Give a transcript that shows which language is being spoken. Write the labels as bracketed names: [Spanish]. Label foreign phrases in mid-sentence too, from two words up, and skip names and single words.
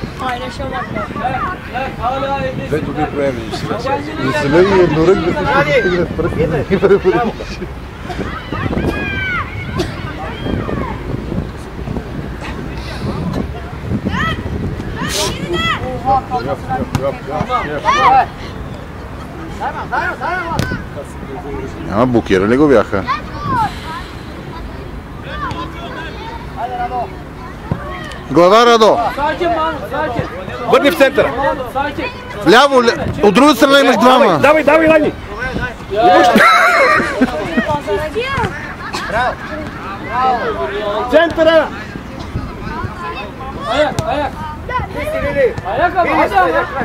[Turkish] Paylaşamak var. Hala [Bulgarian] Две добри прояви сега. За съжаление, еднорък да се стигне с пръстите. Ама блокирали го бяха. Глава, Радо! [Turkish] Sakin Mahmut, sakin. [Bulgarian] Върни в центъра! [Turkish] Mahmut, sakin. [Bulgarian] Вляво, от другата страна имаш двама. Давай, давай, Лани! Центъра! [Turkish] Ayak, ayak. Ayak ama, hadi ama.